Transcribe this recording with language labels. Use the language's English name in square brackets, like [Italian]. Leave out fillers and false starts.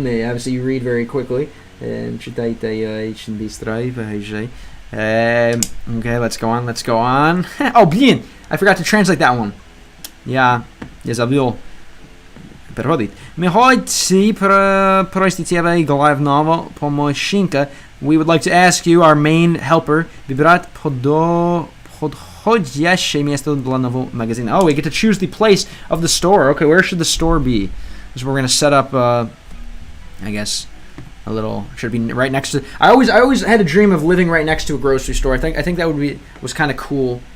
[English] Obviously, you read very quickly. [Russian] Читайте очень быстро. [English] Okay, let's go on. Oh, [Russian] блин! [English] I forgot to translate that one. [Russian] Я забыл переводить. Мы хотим просить тебя главного помощника. [English] We would like to ask you, our main helper, [Russian] выбрать подходящее место для нового магазина. [English] Oh, we get to choose the place of the store. Okay, where should the store be? So we're going to set up, I guess, a little. Should it be right next to? I always had a dream of living right next to a grocery store. I think that was kind of cool.